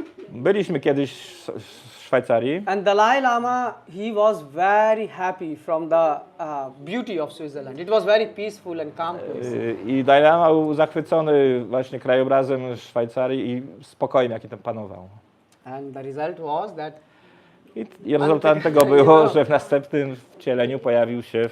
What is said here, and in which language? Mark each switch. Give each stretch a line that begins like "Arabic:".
Polish: Byliśmy kiedyś w Szwajcarii
English: and Dalai Lama, he was very happy from the beauty of Switzerland. It was very peaceful and calm place.
Polish: i Dalai Lama był zachwycony właśnie krajobrazem Szwajcarii i spokojem, jaki tam panował.
English: And the result was that
Polish: I rezultatem tego było, że w następnym wcieleniu pojawił się w